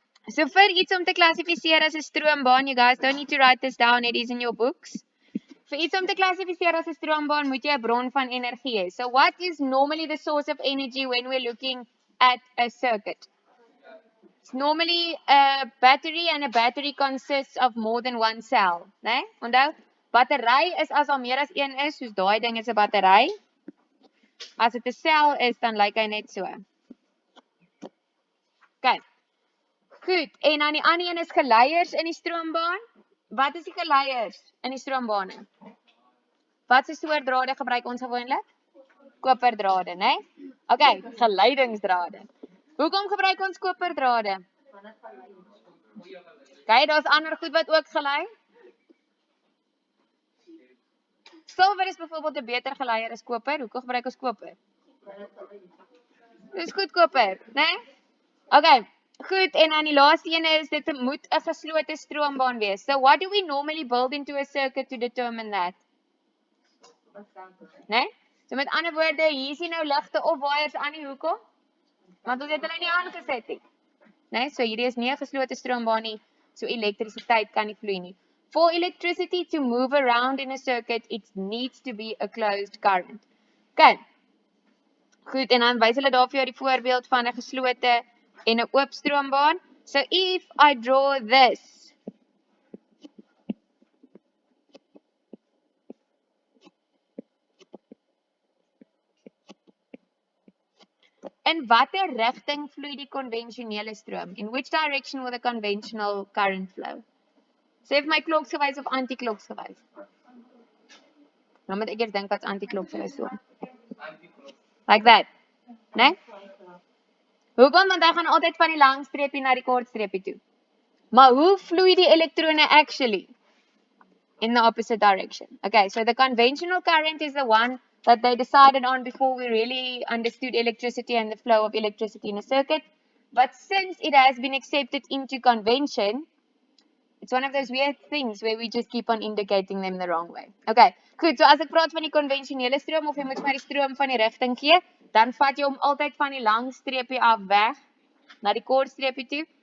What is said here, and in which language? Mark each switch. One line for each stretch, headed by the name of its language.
Afrikaans: So vir iets om te klassifiseer as 'n stroombaan,
English: you guys don't need to write this down, it is in your books.
Afrikaans: Vir iets om te klassifiseer as 'n stroombaan moet jy 'n bron van energie hê.
English: So what is normally the source of energy when we're looking at a circuit? It's normally a battery and a battery consists of more than one cell, né?
Afrikaans: Onthou, battery is as al meer as een is, soos daai ding is 'n battery. As dit 'n sel is, dan lyk hy net so. Okay. Goed, en dan die ander een is geleiers in die stroombaan. Wat is die geleiers in die stroombane? Wat se soort drade gebruik ons gewoonlik? Koperdrade, né? Okay, geleidingsdrade. Hoekom gebruik ons koperdrade? Okay, daar's ander goed wat ook gelei. Silwer is byvoorbeeld 'n beter geleier as koper. Hoekom gebruik ons koper? Dis goedkoper, né? Okay. Goed, en dan die laaste een is, dit moet 'n geslote stroombaan wees.
English: So what do we normally build into a circuit to determine that?
Afrikaans: Nee? So met ander woorde, hier is nie nou ligte of wires aan die hoekom, want ons het hulle nie aangeset nie. Nee, so hierdie is nie 'n geslote stroombaan nie, so elektrisiteit kan nie vloei nie.
English: For electricity to move around in a circuit, it needs to be a closed current. Okay.
Afrikaans: Goed, en dan wys hulle daar vir jou die voorbeeld van 'n geslote en 'n oop stroombaan.
English: So if I draw this,
Afrikaans: in watter rigting vloei die konvensionele stroom?
English: In which direction will the conventional current flow?
Afrikaans: Sê vir my kloksgewys of anti-kloksgewys. Nou moet ek eers dink wat's anti-kloksgewys so.
English: Like that.
Afrikaans: Né? Hoekom? Want hy gaan altyd van die lang streepie na die kort streepie toe. Maar hoe vloei die elektrone actually?
English: In the opposite direction. Okay, so the conventional current is the one that they decided on before we really understood electricity and the flow of electricity in a circuit. But since it has been accepted into convention, it's one of those weird things where we just keep on indicating them the wrong way.
Afrikaans: Okay, goed, so as ek praat van die konvensionele stroom of jy moet my die stroom van die rigting gee, dan vat jy hom altyd van die lang streepie af weg na die kort streepie toe.